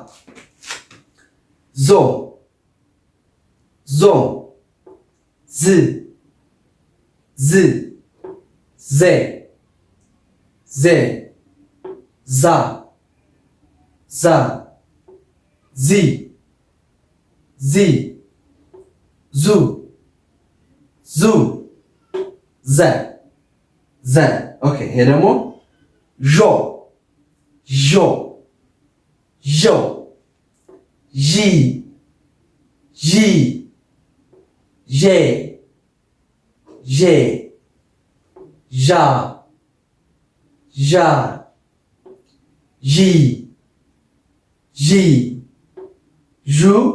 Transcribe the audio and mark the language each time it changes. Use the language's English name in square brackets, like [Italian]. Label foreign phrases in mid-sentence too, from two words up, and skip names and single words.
[Amharic] ዞ ዝ ዜ ዛ ዚ ዙ ዘ ኦኬ። ይሄ ደግሞ ዦ ዢ ዤ ዣ ዢ ዡ